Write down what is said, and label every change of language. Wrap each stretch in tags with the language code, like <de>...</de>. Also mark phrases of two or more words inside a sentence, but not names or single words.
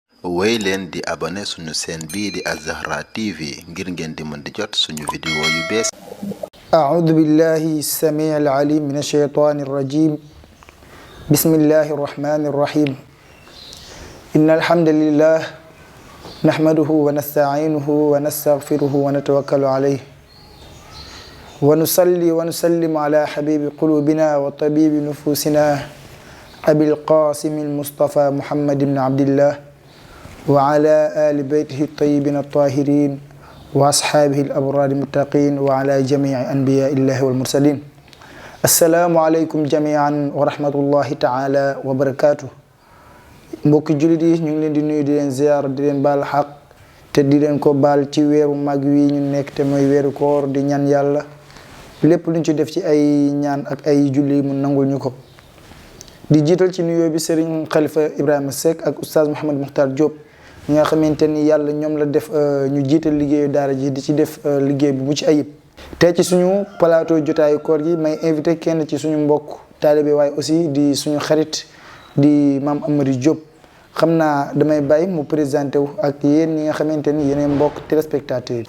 <wo>woy leen di abonné suñu chaîne bii di Az-Zahra TV ngir ngeen di mën di jot suñu vidéo yu bees.</wo> <ar>أعوذ بالله السميع العليم من الشيطان الرجيم بسم الله الرحمن الرحيم إن الحمد لله نحمده ونستعينه ونستغفره ونتوكل عليه ونصلي ونسلم على حبيب قلوبنا وطبيب نفوسنا أبي القاسم المصطفى محمد بن عبد الله وعلى آل بيته الطيبين الطاهرين وأصحابه الأبرار المتقين وعلى جميع أنبياء الله والمرسلين السلام عليكم جميعا ورحمة الله تعالى وبركاته</ar> <wo>mbokki jullit yi ñu ngi leen di nuyu di leen ziar di leen baal xaq te di leen ko baal ci weeru mag wi ñu nekk te mooy weeru koor di ñaan yàlla lépp luñ ci def ci ay ñaan ak ay julli mu nangul ñu ko di jiital ci nuyoo bi Serigne Khalifa Ibrahima Seck ak oustaz Mouhamed Mokhtar Diop ñi nga xamante ni yàlla ñoom la def ñu jiital liggéeyu daara ji di ci def liggéey bu mucc ayib tey ci suñu plateau jotaayu koor gi may invité kenn ci suñu mbokk taalibe waaye aussi di suñu xarit di Mame Amary Diop xam naa damay bàyyi mu présenté wu ak yéen ñi nga xamante ni yeneen mbokk téléspectateurs yi.</wo>